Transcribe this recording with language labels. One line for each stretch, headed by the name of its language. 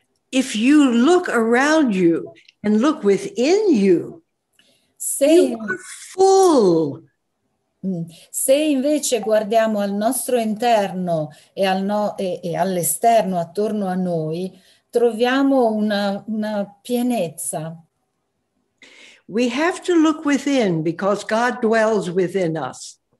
English: If you look around you and look within you, you are full.
Italian: Se invece guardiamo al nostro interno e all'esterno attorno a noi, troviamo una pienezza.
English: We have to look within because God dwells within us.